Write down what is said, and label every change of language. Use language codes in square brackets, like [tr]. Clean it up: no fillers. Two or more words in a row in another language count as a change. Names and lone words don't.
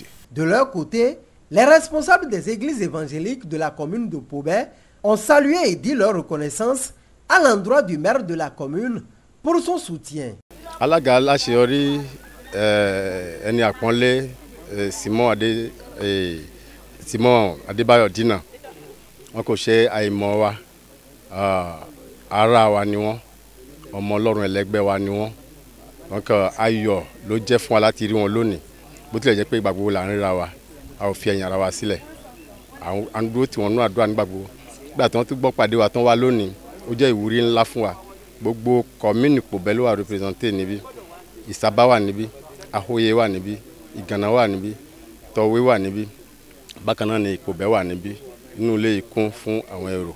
[fr] De leur côté, les responsables des églises évangéliques de la commune de Pobé ont salué et dit leur reconnaissance à l'endroit du maire de la commune pour son soutien. [yo] Simon Adebayo Dina, Okoche Aimowa, Ara wa ni won, ọmọ Ọlọ́run ẹlẹgbẹ́ wa ni wọ́n, donc ayọ̀ ló jẹ́ fún wa láti rí wọn lónìí bó tilẹ̀ jẹ́ pé ìgbà gbogbo là ń ríra wa a ò fi ẹ̀yìn ara wa sílẹ̀ à ń dúró tí wọ́n nú àdúrà nígbà gbogbo nígbà tí wọ́n tún gbọ́ pàdé wa tán wá lónìí ó jẹ́ ìwúrí ńlá fún wa gbogbo kọ́mínì Ìpòbẹ́ ló wà représenté níbí Ìsábá wà níbí Ahoyè wà níbí Ìgànnà wà níbí Tọ̀wé wà níbí bákan náà ni Ìpòbẹ́ wà níbí inú ilé yìí kún fún àwọn èrò.